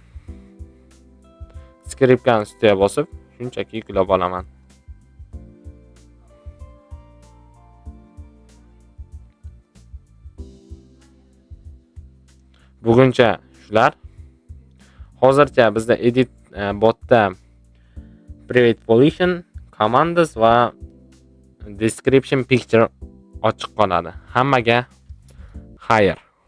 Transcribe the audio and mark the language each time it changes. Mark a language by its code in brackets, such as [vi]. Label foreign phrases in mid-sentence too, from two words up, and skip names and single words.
[uz] Skriptning ustiga bosib shunchaki yuklab olaman. Buguncha shular. Hozircha bizda [en] edit botda private position, commands [uz] va [en] description picture [uz] ochiq qoladi. Hammaga xayr.